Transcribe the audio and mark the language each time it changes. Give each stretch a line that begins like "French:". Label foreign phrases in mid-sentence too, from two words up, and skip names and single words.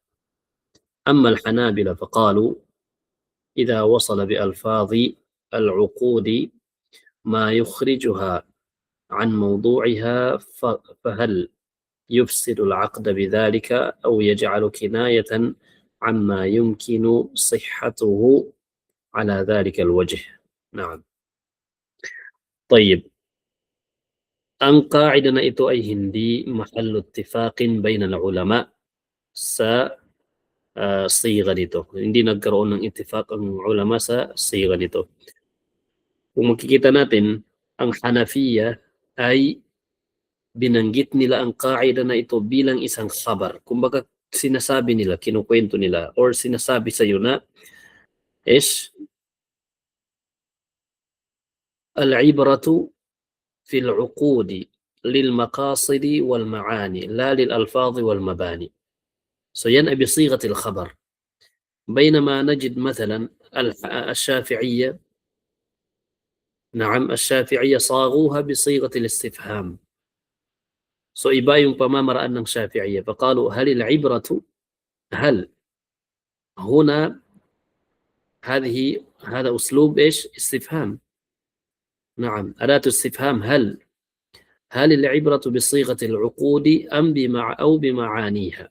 Arabic: أما الحنابلة فقالوا: إذا وصل بألفاظ العقود ما يخرجها عن موضوعها فهل يفسد العقد بذلك أو يجعل كناية عما يمكن صحته على ذلك الوجه. نعم. طيب،
Filipino: ang qaida na ito ay hindi
Arabic: محل اتفاق بين العلماء
Filipino: sa siga nito. Hindi nagkaroon ng ittifaq ang ulama sa siga nito. Kung makikita natin, ang Hanafiya ay binanggit nila ang qaida na ito bilang isang khabar. Kumbaga sinasabi nila, kinukwento nila, or sinasabi sa iyo na is
Arabic: العبرة في العقود للمقاصد والمعاني لا للألفاظ والمباني.
Filipino: So yan ay
Arabic: بصيغة الخبر. بينما نجد مثلا الشافعية، نعم، الشافعية صاغوها بصيغة الاستفهام.
Filipino: So iba yung pamamaraan ng Shafi'iyya.
Arabic: فقالوا هل العبرة، هل هنا هذا أسلوب إيش؟ استفهام. نعم، أداة استفهام هل العبرة بصيغة العقود أو بمعانيها؟